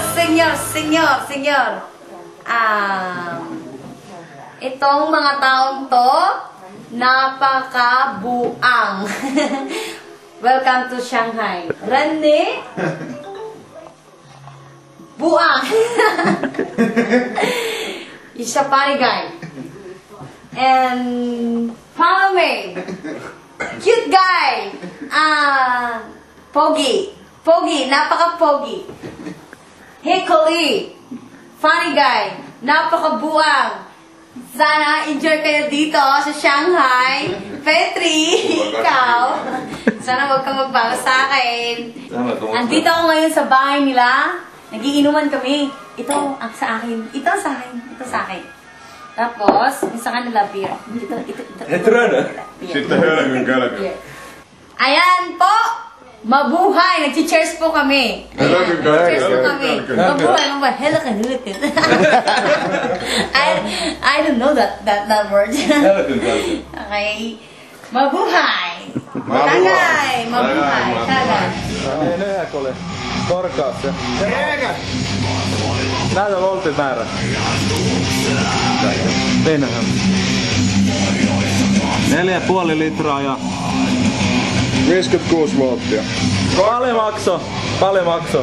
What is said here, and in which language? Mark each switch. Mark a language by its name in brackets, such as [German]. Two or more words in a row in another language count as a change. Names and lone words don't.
[Filipino] senyor. Itong mga taong to, napakabuang. [English] Welcome to Shanghai. Rene, buang. He's a funny guy. And follow me. Cute guy. [Filipino] Pogi, napaka-pogi. [English] Hickory, funny guy, [Filipino] napaka-buang. Sana enjoy kayo dito sa Shanghai. Petri, ikaw. Sana huwag kang magbago sa akin. Andito ako ngayon sa bahay nila. Nagiinuman kami. Ito ang sa akin. Ito sa akin. Tapos, yung sa kanila beer. Ito. [Finnish] Sitten hölkyn kölkyn. [Filipino] Ayan po! Mabuhay! Nag-cheers po kami. Cheers po kami. Mabuhay. Helakan. [English] I don't know that word. [Filipino] Okay. Mabuhay! Tagay! Mabuhay! Tagay! [Finnish] Ei ole. Korkaa se. Näytä voltin määrä. Venäjä. 4,5 litraa ja 56 volttia. paljon makso.